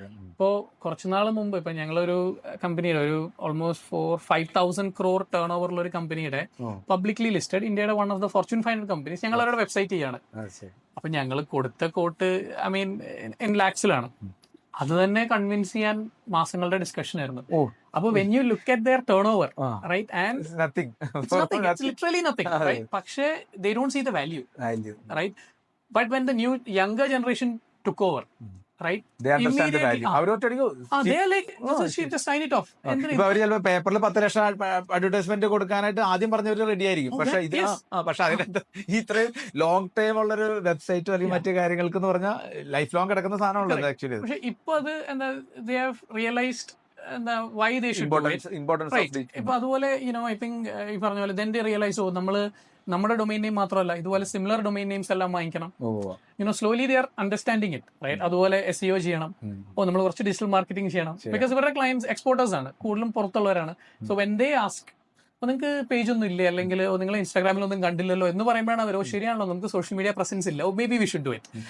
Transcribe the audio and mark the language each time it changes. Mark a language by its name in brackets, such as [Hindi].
[Malayalam] ഇപ്പോ കുറച്ചുനാൾ മുമ്പ് ഇപ്പൊ ഞങ്ങളൊരു കമ്പനിയുടെ ഒരു ഓൾമോസ്റ്റ് 4-5,000 crore ടേൺ ഓവറുള്ള ഒരു കമ്പനിയുടെ പബ്ലിക്ലി ലിസ്റ്റഡ് ഇന്ത്യയുടെ [English] one of the fortune 500 companies [Malayalam] ഞങ്ങൾ അവരുടെ വെബ്സൈറ്റ് ചെയ്യാണ്. അപ്പൊ ഞങ്ങൾ കൊടുത്ത കോട്ട് [English] I mean [Malayalam] ഇൻ ലാക്സിലാണ്. അത് തന്നെ കൺവിൻസ് ചെയ്യാൻ മാസങ്ങളുടെ ഡിസ്കഷൻ ആയിരുന്നു. [English] അപ്പൊ when you look at their turnover, right, and it's literally nothing, right? പക്ഷേ they don't see the value, right? But when the new younger generation took over, right, they understand the value. they are like just sign it off. [Malayalam] പേപ്പറിൽ 10 ലക്ഷം advertisement കൊടുക്കാനായിട്ട് ആദ്യം പറഞ്ഞവര് ready ആയിരിക്കും. പക്ഷെ ഇത് പക്ഷെ അതിനകത്ത് ഇത്രയും ലോങ് ടൈം ഉള്ളൊരു വെബ്സൈറ്റോ അല്ലെങ്കിൽ മറ്റു കാര്യങ്ങൾക്ക് എന്ന് പറഞ്ഞാൽ ലൈഫ് ലോങ് കിടക്കുന്ന സാധനമുള്ളത് ആക്ച്വലി. പക്ഷെ ഇപ്പൊ അത് എന്താ [English] they have realized why they should do it. [Malayalam] ഇപ്പൊ അതുപോലെ [English] I think [Malayalam] ഈ പറഞ്ഞ പോലെ [English] then they realize [Malayalam] നമ്മള് നമ്മുടെ ഡൊമൈൻ നെയിം മാത്രമല്ല ഇതുപോലെ സിമിലർ ഡൊമൈൻ നെയിംസ് എല്ലാം വാങ്ങിക്കണം. [English] Slowly they are understanding it, right? [Malayalam] അതുപോലെ SEO ചെയ്യണം, നമ്മൾ കുറച്ച് ഡിജിറ്റൽ മാർക്കറ്റിംഗ് ചെയ്യണം. ബിക്കോസ് ഇവരുടെ ക്ലയൻസ് എക്സ്പോർട്ടേഴ്സ് ആണ്, കൂടുതലും പുറത്തുള്ളവരാണ്. [English] so when they ask [Malayalam] അപ്പൊ നിങ്ങൾക്ക് പേജ് ഒന്നും ഇല്ലേ, അല്ലെങ്കിൽ നിങ്ങൾ ഇൻസ്റ്റാഗ്രാമിലൊന്നും കണ്ടില്ലല്ലോ എന്ന് പറയുമ്പോഴാണ് അവരോ ശരിയാണല്ലോ നമുക്ക് സോഷ്യൽ മീഡിയ പ്രസൻസ് ഇല്ല, [English] Maybe we should do it.